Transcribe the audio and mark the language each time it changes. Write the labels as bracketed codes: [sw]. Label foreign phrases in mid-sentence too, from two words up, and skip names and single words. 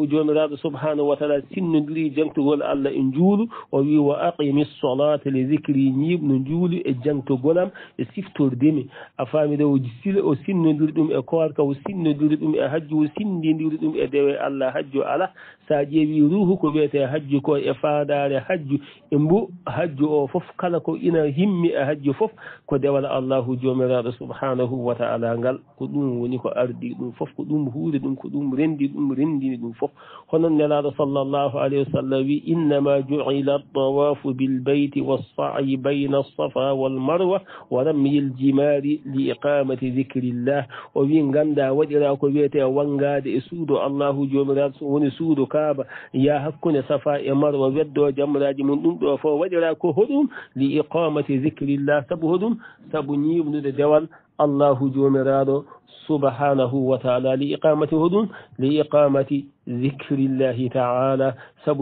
[ff] jomiraɗo [ar] سبحانه وتعالى [ff] sinnodiri jangtogol Allah e juulu o wi [ar] وأقم الصلاة لذكري [ff] ñiɓno juulu e jangtogolam e siftordemi a famide o sila o sinnodiri ɗum e korka o sinnodiri ɗum e hajju o sindidiri ɗum e dewe Allah hajju ala sa ƴeewi ruhu ko wiyete hajju ko e faadare hajju e mbo hajju o fof kala ko ina himmi e hajju fof ko dewal Allahu jomiraɗo [ar] سبحانه وتعالى [ff] ngal ko ɗum woni ko ardi ɗum fof ko ɗum huuri ɗum ko ɗum rendi ɗum rendini ɗum fof honon nelaɗo [ar] صلى الله عليه وسلم [ff] wi [ar] إنما جعل الطواف بالبيت والسعي بين الصفا والمروة ورمي الجمار لإقامة ذكر الله [ff] o wi ganda waɗira ko wiyete wangade e suudu Allahu jomiraɗo woni suudu Kaaba ya hakkunde safa e marwa weddo jamraji mum ɗum ɗo fof waɗira ko hoɗum [ar] لإقامة ذكر الله [ff] sabu hoɗum sabu ñiɓnude dewal Allahu jomiraɗo [ar] سبحانه وتعالى لإقامة [ff] hoɗum [ar] لإقامة ذكر الله تعالى [ff] sabu